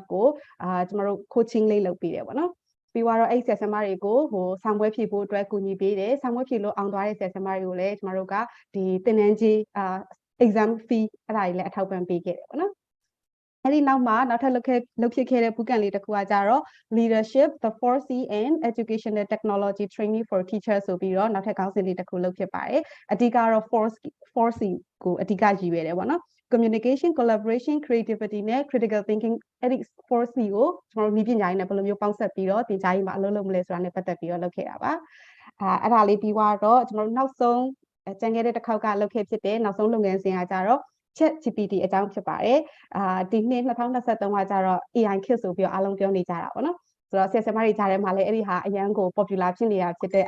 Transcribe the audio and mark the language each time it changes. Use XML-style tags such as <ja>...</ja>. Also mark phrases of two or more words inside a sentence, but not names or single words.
<my>ကိုကျွန်တော်တို့ coaching လေးလုပ်ပေးတယ်ပေါ့နော်ပြီးတော့အဲ့ဆရာဆရာမတွေကိုဆောင်းပွဲဖြေဖို့အတွက်ကူညီပေးတယ်ဆောင်းပွဲဖြေလို့အောင်သွားတဲ့ဆရာဆရာမတွေကိုလည်းကျွန်တော်တို့ကဒီသင်တန်းကြီး</my> <en>exam fee</en> <my>အဲ့ဒါတွေလည်းအထောက်ပံ့ပေးခဲ့တယ်ပေါ့နော်အဲ့ဒီနောက်မှာနောက်ထပ်လုပ်ဖြစ်ခဲ့တဲ့ bootcamp လေးတစ်ခုကကြတော့</my> <en>leadership the 4C and educational technology training for teachers</en> <my>ဆိုပြီးတော့နောက်ထပ်ခေါင်းစဉ်လေးတစ်ခုလုပ်ဖြစ်ပါတယ်အဓိကတော့ 4C ကိုအဓိကရည်ရွယ်တယ်ပေါ့နော်</my> <en>communication collaboration creativity</en> <my>နဲ့</my> <en>critical thinking</en> <my>အဲ့ဒီ 4C ကိုကျွန်တော်တို့နည်းပညာရေးနဲ့ဘယ်လိုမျိုးပေါင်းစပ်ပြီးတော့သင်ကြားရေးမှာအလုပ်လုပ်မလဲဆိုတာနဲ့ပတ်သက်ပြီးတော့လုပ်ခဲ့တာပါအဲ့ဒါလေးပြီးတော့ကျွန်တော်တို့နောက်ဆုံးကျန်ခဲ့တဲ့တစ်ခေါက်ကလုပ်ခဲ့ဖြစ်တဲ့နောက် ဆုံးလုပ်ငန်းစဉ်ကကြတော့ChatGPT အကြောင်းဖြစ်ပါတယ်ဒီနှစ်2023ကကြတော့ AI ခေတ်ဆိုပြီးတော့အားလုံးပြောနေကြတာပေါ့နော်ဆိုတော့ဆရာဆရာမတွေကြားထဲမှာလည်းအဲ့ဒီဟာအရန်ကို popular ဖြစ်နေတာဖြစ်တဲ့</my>